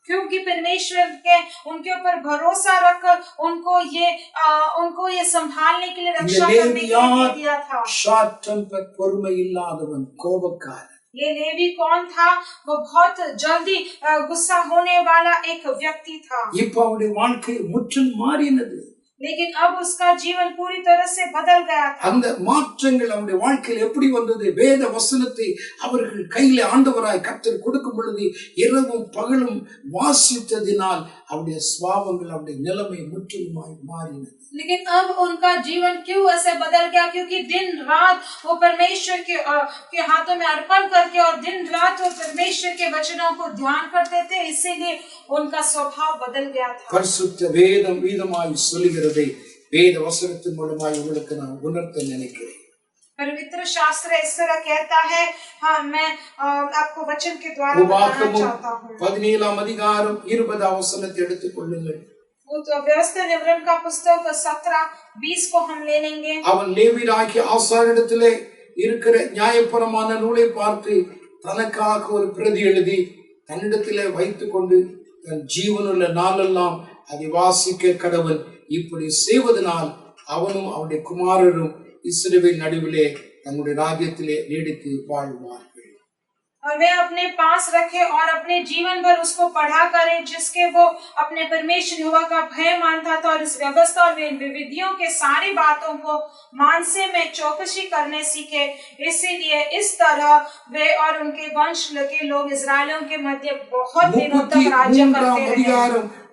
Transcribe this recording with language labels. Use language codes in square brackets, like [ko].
[hi] क्योंकि परमेश्वर के उनके ऊपर भरोसा रखकर उनको ये संभालने के लिए, रक्षा करने के लिए दिया था। [ta] ஷார்ட் டெம்பர், பொறுமை இல்லாதவன், கோபக்காரன். [hi] ये लेवी कौन था? वो बहुत जल्दी गुस्सा होने वाला एक व्यक्ति था। [ta] இப்போ அவருடைய வாழ்க்கை முற்றிலும் மாறினது. [hi] लेकिन अब उसका जीवन पूरी तरह से बदल गया था। [ta] அந்த மாற்றங்கள் அவருடைய வாழ்க்கையில் எப்படி வந்தது? வேத வசனத்தை அவர்கள் கையில ஆண்டவராய் கர்த்தர் கொடுக்கும் பொழுது இரவும் பகலும் வாசித்ததினால் அவருடைய சுபாவங்கள், அவருடைய நிலைமை முற்றிலுமாய் மாறினது. [hi] लेकिन अब उनका जीवन क्यों ऐसे बदल गया? क्योंकि दिन रात वो परमेश्वर के हाथों में अर्पण करके और दिन रात वो परमेश्वर के वचनों को ध्यान करते थे, इसीलिए उनका स्वभाव बदल गया था। [ta] பரிசுத்த வேதம் வீதமாய் சொல்லுகிறதை வேத வசனத்தின் மூலமாய் உங்களுக்கு நான் உணர்த்த நினைக்கிறேன். [hi] पवित्र शास्त्र इस तरह कहता है। हाँ, मैं आपको वचन के द्वारा बताना चाहता हूँ। [ta] 17ஆம் அதிகாரம் 20ஆம் வசனத்தை எடுத்துக்கொள்ளுங்கள். [hi] व्यवस्था विवरण का पुस्तक 17:20 को हम ले लेंगे। [ta] அவன் லேவியராகிய ஆசாரியனிடத்திலே இருக்கிற நியாயப்பிரமாண நூலை பார்த்து தனக்காக ஒரு பிரதி எழுதி தன்னிடத்திலே வைத்துக் கொண்டு தன் ஜீவனுள்ள நாளெல்லாம் அதை வாசிக்க கடவன். இப்படி செய்வதனால் அவனும் அவனுடைய குமாரரும் இஸ்ரவேல் நடுவிலே தன்னுடைய ராஜ்யத்திலே நீடித்து வாழ்வார்கள். [hi] और वे अपने पास रखे और अपने जीवन भर उसको पढ़ा करें, जिसके वो अपने परमेश्वर यहोवा का भय मानता था और इस व्यवस्था और विधियों के सारी बातों को मानसे में चौकसी करने सीखे। इसीलिए इस तरह वे और उनके वंश के लोग इस्राएलियों के मध्य बहुत दिनों तक राज्य करते रहे।